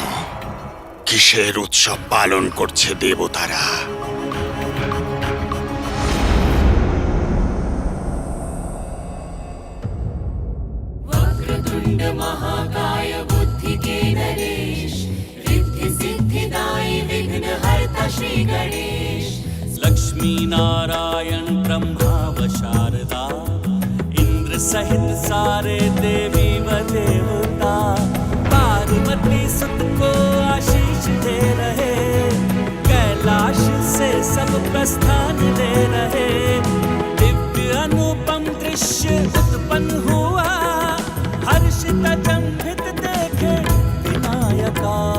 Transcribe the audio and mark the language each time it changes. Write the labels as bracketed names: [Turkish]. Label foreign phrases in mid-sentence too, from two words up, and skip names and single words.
[Bangla] কিসের উৎসব পালন করছে দেবতারা? [Hindi] वक्रतुण्ड महाकाय बुद्धि के नरेश रिद्धि सिद्धिदायी विघ्नहर्ता श्री गणेश लक्ष्मी नारायण ब्रह्मा व शारदा इंद्र सहित सारे देवी व देवता पार्वती सुत को आशीष दे रहे, कैलाश से सब प्रस्थान ले रहे। दिव्य अनुपम दृश्य उत्पन्न हुआ, हर्षित जंभित देखे विनायका।